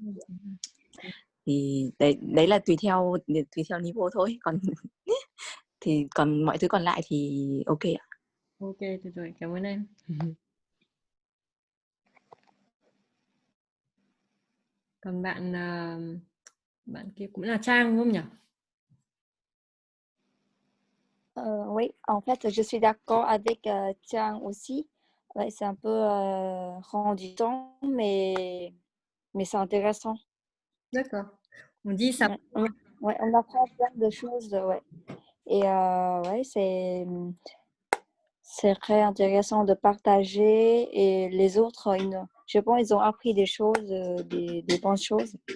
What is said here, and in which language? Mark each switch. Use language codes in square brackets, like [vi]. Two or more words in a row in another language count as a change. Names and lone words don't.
[vi] Thì đấy là tùy theo niveau thôi, còn mọi thứ còn lại thì ok ạ. Ok, tuyệt vời, cảm ơn em. Còn bạn kia cũng là Trang đúng không nhỉ? [fr] Oui, en fait, je suis d'accord avec Tiang aussi. Ouais, c'est un peu rendu mais c'est intéressant. D'accord. On dit ça. Ouais, on apprend plein de choses, ouais. Et ouais, c'est très intéressant de partager et les autres, je pense, ils ont appris des choses, des bonnes choses.